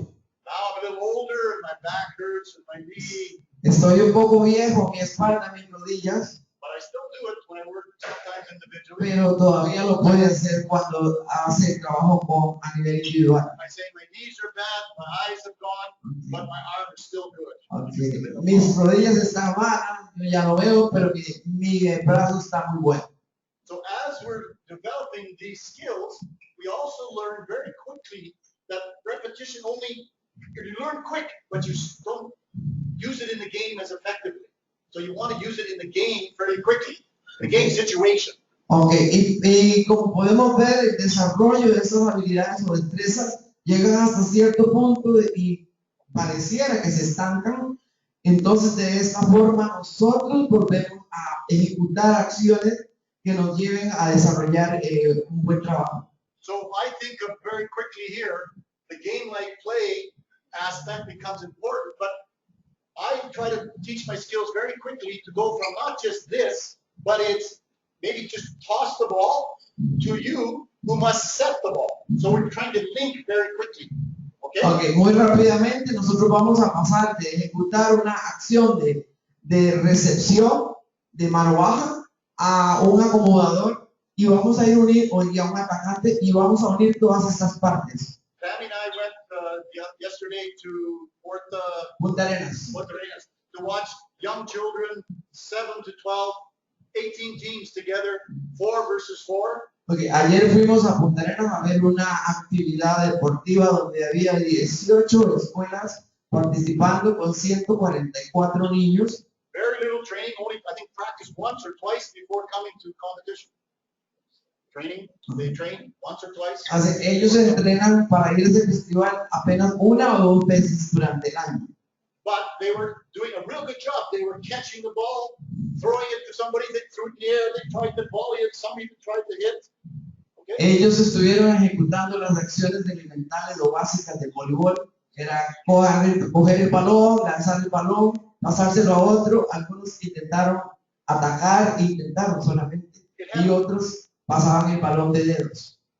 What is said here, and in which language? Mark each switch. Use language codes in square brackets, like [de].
[en] Now I'm a little older and my back hurts and my knee, [es] Estoy un poco viejo, mi espalda, mis rodillas, [en] but I still do it when I work sometimes individually. [es] pero todavía lo puede hacer cuando hace el trabajo a nivel individual. [en] I say my knees are bad, my eyes have gone, but my arm is still good. Okay. [es] Mis rodillas están malas, yo ya lo veo, pero mi brazo está muy bueno. [en] So as we're developing these skills, we also learn very quickly that repetition only, you learn quick, but you don't use it in the game as effectively. So you want to use it in the game very quickly, the game situation. [es] Okay, y como podemos ver, el desarrollo de esas habilidades o destrezas llegan hasta cierto punto y pareciera que se estancan. Entonces, de esta forma, nosotros volvemos a ejecutar acciones que nos lleven a desarrollar un buen trabajo. [en] So if I think of very quickly here, the game-like play aspect becomes important, but I try to teach my skills very quickly to go from not just this, but it's maybe just toss the ball to you who must set the ball. So we're trying to link very quickly. Okay? [es] Okay, muy rápidamente nosotros vamos a pasar de ejecutar una acción de recepción de mano baja a un acomodador y vamos a ir a unir, o a un atacante, y vamos a unir todas estas partes. [en] Tammy and I went yesterday to Punta Arenas. Punta Arenas to watch young children, 7 to 12, 18 teams together, 4 versus 4. [es] Okay, ayer fuimos a Punta Arenas a ver una actividad deportiva donde había 18 escuelas participando con 144 niños. [en] Very little training, only I think practice once or twice before coming to competition. Training, they train once or twice. [es] Ellos se entrenan para ir a ese festival apenas una o dos veces durante el año. [en] But they were doing a real good job. They were catching the ball, throwing it to somebody, they threw it in the air, they tried to volley it, somebody tried to hit. Okay? [es] Ellos estuvieron ejecutando las acciones elementales o básicas del voleibol. Era coger el balón, lanzar el balón, pasárselo a otro. Algunos intentaron atacar, intentaron solamente, y otros pasaban el balón de dedos.